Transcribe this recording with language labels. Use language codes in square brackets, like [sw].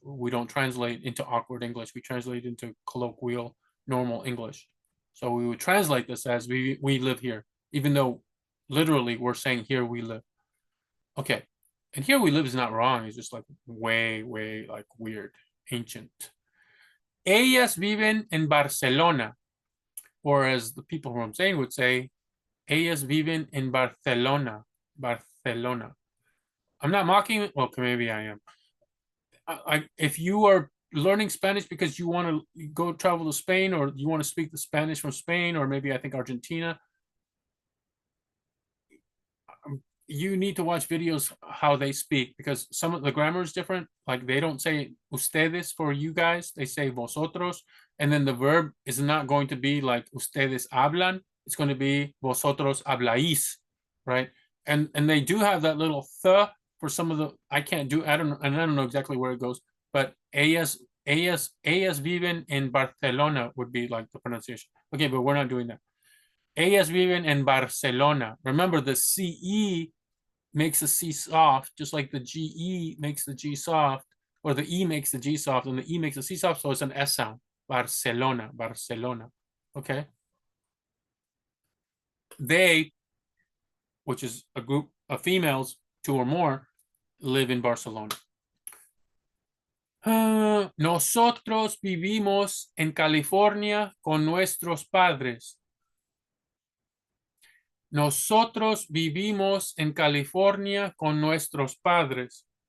[en] We don't translate into awkward English. We translate into colloquial, normal English. So we would translate this as we live here, even though literally we're saying here we live. Okay. And here we live is not wrong. It's just like way like weird, ancient. [es] Ellas viven en Barcelona. [en] Or as the people from Spain would say, [es] ellas viven en Barcelona. [en] Barcelona. I'm not mocking it. Well, maybe I am. If you are learning Spanish because you want to go travel to Spain, or you want to speak the Spanish from Spain, or maybe I think Argentina, you need to watch videos how they speak, because some of the grammar is different. Like they don't say ustedes for you guys, they say vosotros, and then the verb is not going to be like [es] ustedes hablan, [en] it's going to be [es] vosotros habláis, [en] right? and they do have that little th for some of the, I can't do, I don't know exactly where it goes, but [es] ellas viven en Barcelona [en] would be like the pronunciation. Okay, but we're not doing that. [es] Ellas viven en Barcelona. [en] Remember, the CE makes the C soft, just like the GE makes the G soft, or the E makes the G soft, and the E makes the C soft, so it's an S sound. Barcelona, Barcelona. Okay. They, which is a group of females, two or more, live in Barcelona. [es] Nosotros vivimos en California con nuestros padres. Nosotros vivimos en California con nuestros padres.